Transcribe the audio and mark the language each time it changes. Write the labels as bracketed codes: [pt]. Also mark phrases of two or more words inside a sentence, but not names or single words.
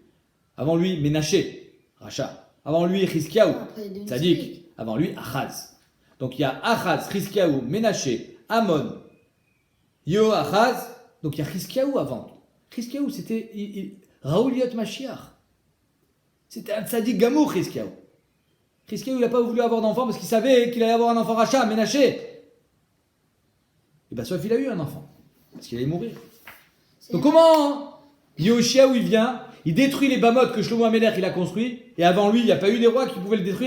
[fr] Avant lui, Ménaché, Racha. Avant lui, Chizkiyahu, Tadik. Avant lui, Achaz. Donc il y a Achaz, Chizkiyahu, Ménaché, Amon, Yoachaz. Donc il y a Chizkiyahu avant. Chizkiyahu, c'était [he] ראוי להיות משיח. [fr] C'était un [he] צדיק גמור, [fr] Chizkiyahu. Chizkiyahu, il n'a pas voulu avoir d'enfant parce qu'il savait qu'il allait avoir un enfant Racha, Ménaché. Et bien, sauf il a eu un enfant. Parce qu'il allait mourir. Donc comment Yoshiaou, il vient, il détruit les Bamot que Shlomo Ameler il a construit, et avant lui, il n'y a pas eu des rois qui pouvaient le détruire.